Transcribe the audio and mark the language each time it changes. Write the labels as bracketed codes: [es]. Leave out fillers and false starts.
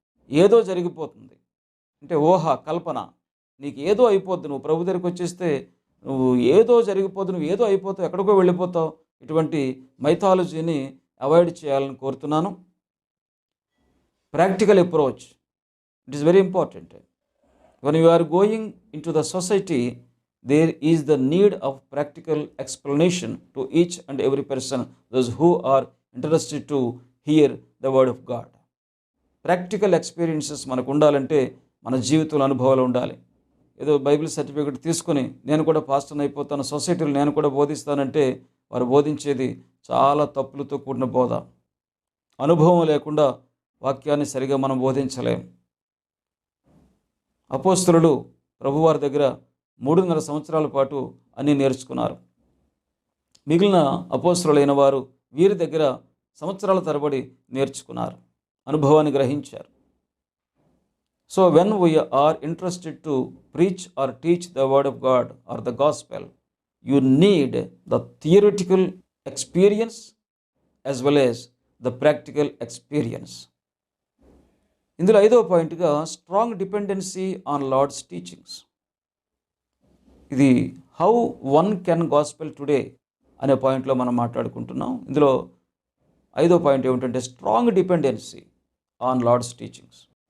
[te] ఏదో జరిగిపోతుంది అంటే ఊహ, కల్పన, నీకు ఏదో అయిపోద్ది, నువ్వు ప్రభు దగ్గరికి వచ్చేస్తే నువ్వు ఏదో జరిగిపోద్దు, నువ్వు ఏదో అయిపోతావు, ఎక్కడికో వెళ్ళిపోతావు. ఇటువంటి మైథాలజీని అవాయిడ్ చేయాలని కోరుతున్నాను. [en] Practical approach, it is very important. when you are going into the society, there is the need of practical explanation to each and every person, those who are interested to hear the word of God. [te] Practical experiences మనకు ఉండాలంటే మన జీవితంలో అనుభవాలు ఉండాలి. ఏదో Bible certificate తీసుకొని నేను కూడా పాస్టర్ అయిపోతాను, సొసైటీలో నేను కూడా బోధిస్తానంటే వారు బోధించేది చాలా తప్పులతో కూడిన బోధ. అనుభవం లేకుండా వాక్యాన్ని సరిగా మనం బోధించలేం. అపోస్తలులు ప్రభువారి దగ్గర 3.5 సంవత్సరాల పాటు అన్నీ నేర్చుకున్నారు. మిగిలిన అపోస్తలులైన వారు వీరి దగ్గర సంవత్సరాల తరబడి నేర్చుకున్నారు, అనుభవాన్ని గ్రహించారు. [en] So when we are interested to preach or teach the word of God or the gospel, you need the theoretical experience as well as the practical experience. [te] ఇందులో 5వ పాయింట్గా [en] Strong dependency on Lord's teachings. [te] ఇది [en] how one can gospel today [te] అనే పాయింట్లో మనం మాట్లాడుకుంటున్నాం. ఇందులో 5వ పాయింట్ ఏమిటంటే [en] Strong dependency on Lord's teachings.